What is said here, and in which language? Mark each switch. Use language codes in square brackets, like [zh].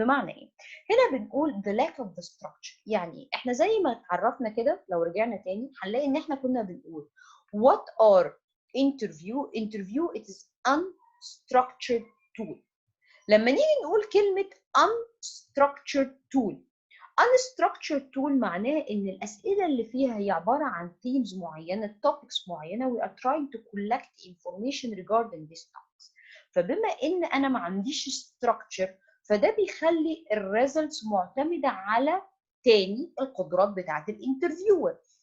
[ar] بمعنى ايه؟ هنا بنقول [en] the lack of the structure، [ar] يعني احنا زي ما اتعرفنا كده لو رجعنا تاني هنلاقي ان احنا كنا بنقول [en] what are interview it is unstructured tool. [ar] لما نيجي نقول كلمة unstructured tool، unstructured tool معناه ان الاسئله اللي فيها هي عباره عن themes معينه، topics معينه، [en] we are trying to collect information regarding these topics. [ar] فبما ان انا ما عنديش structure فده بيخلي الريزلتس معتمده على تاني القدرات بتاعت الانترفيور.